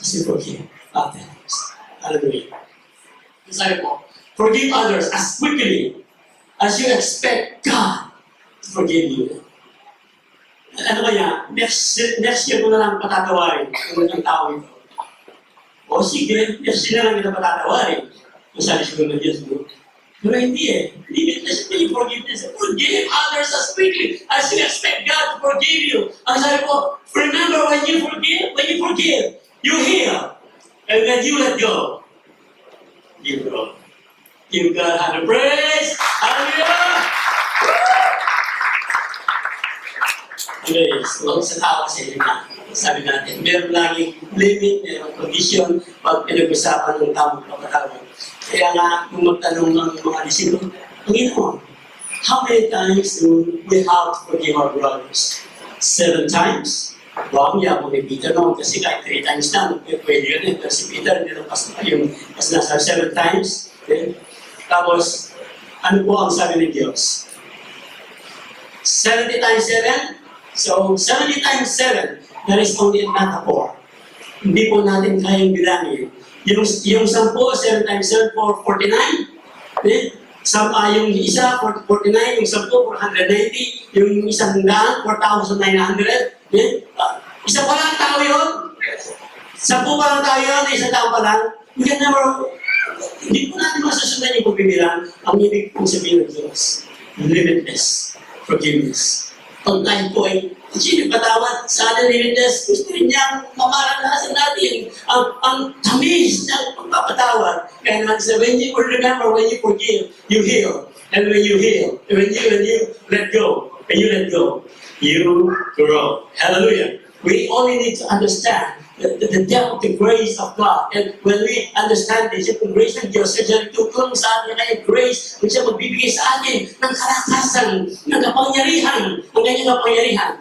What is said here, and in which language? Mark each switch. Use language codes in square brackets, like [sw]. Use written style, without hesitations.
[en] As we forgive our debtors. Hallelujah. [tl] Ang sabi po, [en] forgive others as quickly as you expect God to forgive you. [tl] Ano kaya, next year mo na lang patatawarin kung ang tao ito. O sige, next year na lang kita patatawarin. Ang sabi siguro ng Diyos mo. Pero hindi eh. Limitless po yung forgiveness. [en] Forgive others as quickly as you expect God to forgive you. [tl] Ang sabi po, [en] remember when you forgive, you heal. And when you let go, you grow. Give God a praise. Hallelujah! [tl] Anyways, sa tao kasi sabi natin, meron laging limit, meron condition pag pinag-usapan ng tamang kapatawad. Kaya nga, kung magtanong ng mga disipulo, [en] Panginoon, how many times do we have to forgive our brothers? [tl] 7 times? Wow, yeah, kung may Peter naman, kasi kahit 3 times na, pwede yun eh. Pero si Peter, hindi lang yung nasabi 7 times. Okay? Tapos, ano po ang sabi ng Diyos? [en] 70 times 7? So, 70 times 7, there is only not a 4. [tl] Hindi po natin kayang bilangin. Yung 10, 7 times 7, 49. Okay? Yung isa, 49. Yung 10, 490. Yung isang daan, 4,900. Okay? Isa pa lang tao yun. 10 pa lang tao yun, isang tao pa lang. Hindi po natin masusundan yung pagbibilang. Ang ibig pong sabihin ng Diyos. Limitless forgiveness. Pag tayo po ay sino patawad sa ating limitless, gusto rin niyang mamaranasan natin ang tamis ng pagpapatawad. Kaya naman sa [en] when you remember, when you forgive, you heal. And when you heal, when you let go, you grow. Hallelujah. We only need to understand the depth of the grace of God. And when we understand this, [tl] yung grace ng Diyos, siya tutulong sa atin kaya grace, kung siya magbibigay sa atin ng kalakasan, ng kapangyarihan, ng kanyang kapangyarihan.